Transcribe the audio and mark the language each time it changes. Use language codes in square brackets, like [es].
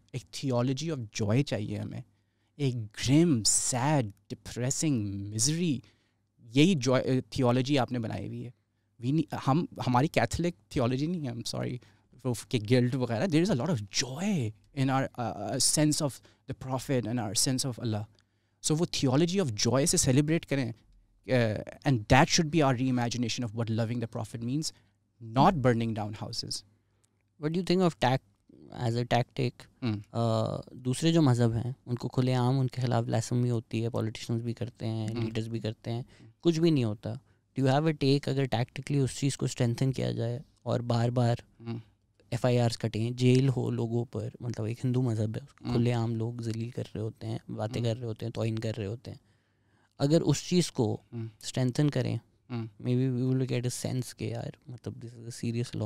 [ur] ایک theology of joy چاہیے ہمیں. ایک گرم, سیڈ, ڈپریسنگ, مزری, یہی جوائے تھیولوجی آپ نے بنائی ہوئی ہے. ہماری کیتھولک تھیولوجی نہیں ہے, [en] I am sorry, [ur] کہ گلٹ وغیرہ. [en] There is a lot of joy in our sense of the prophet and our sense of Allah. [ur] سو وہ تھیولوجی آف جوائے سے سیلیبریٹ کریں. [en] And that should be our reimagination of what loving the Prophet means, not burning down houses. What do you think of as a tactic? [ur] دوسرے جو مذہب ہیں ان کو کھلے عام ان کے خلاف بلاسفیمی ہوتی ہے, پولیٹیشنز بھی کرتے ہیں, لیڈرز بھی کرتے ہیں, کچھ بھی نہیں ہوتا. [en] Do you have a take [ur] اگر ٹیکٹیکلی اس چیز کو اسٹرینتھن کیا جائے اور بار بار FIRs کٹیں, جیل ہو لوگوں پر, مطلب ایک ہندو مذہب ہے, کھلے عام لوگ ذلیل کر رہے ہوتے ہیں, باتیں کر رہے ہوتے ہیں, توہین کر رہے ہوتے ہیں, اگر اس چیز کو اسٹرینتھن کریں, [en] may be we will get a sense [ur] کہ یار مطلب [en] This is a serious law.